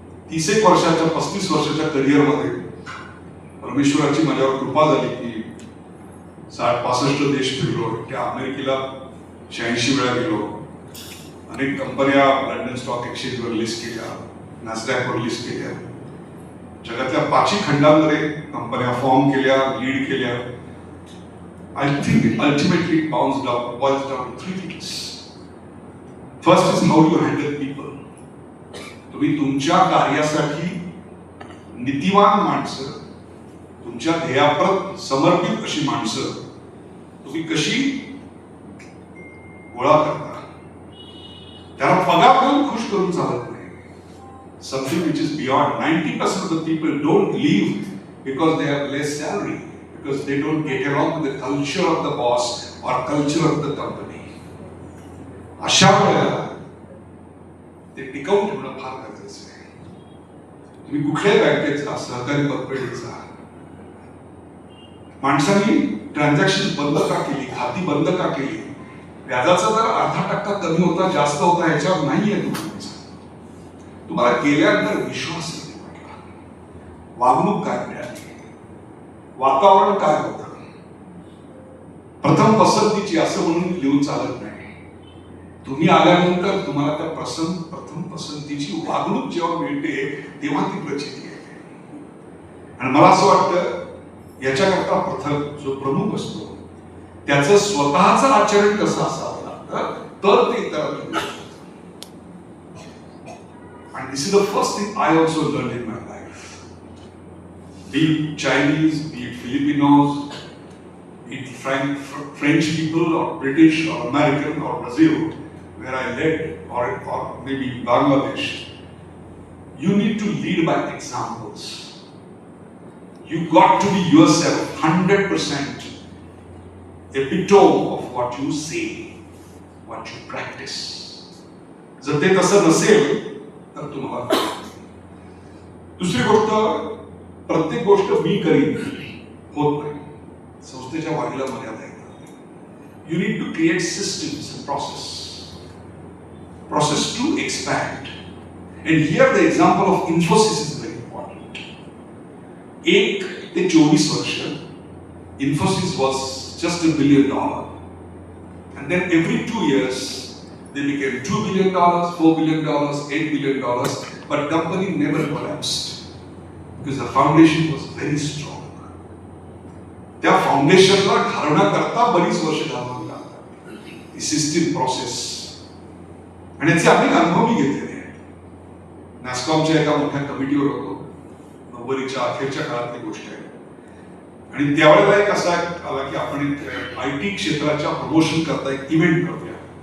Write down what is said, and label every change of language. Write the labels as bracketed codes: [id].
[mr] 30 वर्षाच्या 35 वर्षाच्या करिअरमध्ये परमेश्वराची माझ्यावर कृपा झाली की 60-65 देश फिरलो. त्या अमेरिकेला 86 वेळा गेलो. अनेक कंपन्या लंडन स्टॉक एक्सचेंजवर लिस्ट केल्या, नॅसडॅकवर लिस्ट केल्या. जगातल्या 5 खंडांमध्ये कंपन्या फॉर्म केल्या, लीड केल्या. [en] I think it ultimately boils down to 3 things. First is how you handle people. [mr] तुम्ही तुमच्या कार्यासाठी नीतिवान माणसं, तुमच्या ध्येयाप्रत समर्पित अशी माणसं तुम्ही कशी गोळा करता. त्याला पगार देऊन खुश करून चालत नाही. [en] Something which is beyond. 90% of the people don't leave because they have less salary, because they don't get along with the culture of the boss or culture of the company. [mr] अशा वेळेला ते टिकवून ठेवणं फार गरजेचं आहे. तुम्ही कुठल्याही बँकेचा, सहकारी पतपेढीचा, माणसांनी ट्रान्झॅक्शन बंद का केली, खाती बंद का केली, व्याजाचा दर 0.5% कमी होता जास्त होता ह्याच्यावर नाहीये तुम्हाला गेल्यानंतर विश्वास येते. वागणूक काय मिळाली, वातावरण काय होतं, प्रथम पसंतीची असं म्हणून लिहून चालत नाही. तुम्ही आल्यानंतर तुम्हाला त्या प्रथम पसंतीची वागणूक जेव्हा मिळते तेव्हा ती प्रचिती येते. आणि मला असं वाटतं याच्याकरता प्रथम जो प्रमुख असतो त्याचं स्वतःचं आचरण कसं असावं लागतं तर ते इतरांना. [en] And this is the first thing I also learned in my life. Be it Chinese, be it Filipinos, be it French people or British or American or Brazil, where I led, or maybe Bangladesh, you need to lead by examples. You got to be yourself, 100% epitome of what you say, what you practice. [mr] जर ते तसं नसेल तर तुम्हाला. दुसरी गोष्ट, प्रत्येक गोष्ट मी करीन होत नाही. संस्थेच्या वाढीला मर्यादा येतात. [en] You need to create systems and process to expand. And here the example of Infosys is very important. [mr] 1 ते 24 वर्ष [en] Infosys was just $1 billion. And then every 2 years they became $2 billion, $4 billion, $8 billion, but company never collapsed because the foundation was very strong. [mr] त्या फाउंडेशनला घालण्याकरता बरीच वर्ष घालवावी लागतात. ही system process आणि याचे अनेक अनुभव मी घेतलेले आहेत. नॅस्कॉमच्या एका मोठ्या कमिटीवर होतो. 90च्या अखेरच्या काळातली गोष्ट आहे. आणि त्यावेळेला एक असा आला की आपण IT क्षेत्राच्या प्रमोशन करता एक इव्हेंट करूया.